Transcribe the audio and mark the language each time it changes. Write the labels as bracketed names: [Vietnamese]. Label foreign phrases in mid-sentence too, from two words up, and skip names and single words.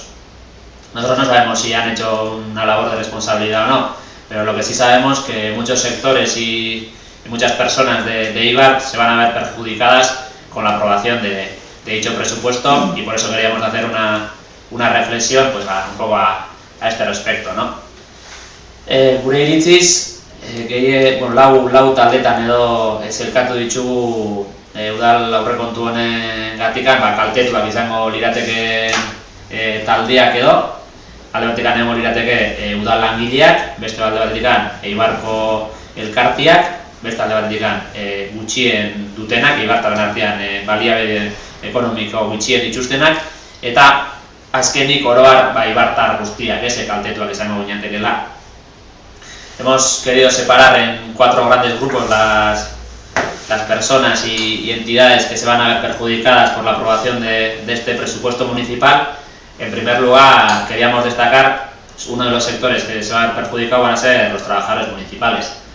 [Spanish] Nosotros no sabemos si han hecho una labor de responsabilidad o no, pero lo que sí sabemos es que muchos sectores y muchas personas de Eibar se van a ver perjudicadas con la aprobación de dicho presupuesto, y por eso queríamos hacer una reflexión un poco a este respecto, ¿no? [Basque] Gure iritziz, lau taldetan edo elkartu ditugu udal aurrekontu honengatikan kaltetuak izango lirateke taldeak edo, alde batetik egongo lirateke udal langileak, beste alde batetik Eibarko elkartiak, beste alde batetik gutxien dutenak, eibartarren artean baliabide ekonomiko gutxien dituztenak, eta azkenik oroar eibartar guztiak, kaltetuak izango ginetekela. [Spanish] Hemos querido separar en 4 grandes grupos las personas y entidades que se van a ver perjudicadas por la aprobación de este presupuesto municipal. En primer lugar, queríamos destacar uno de los sectores que se van a ver perjudicados van a ser los trabajadores municipales.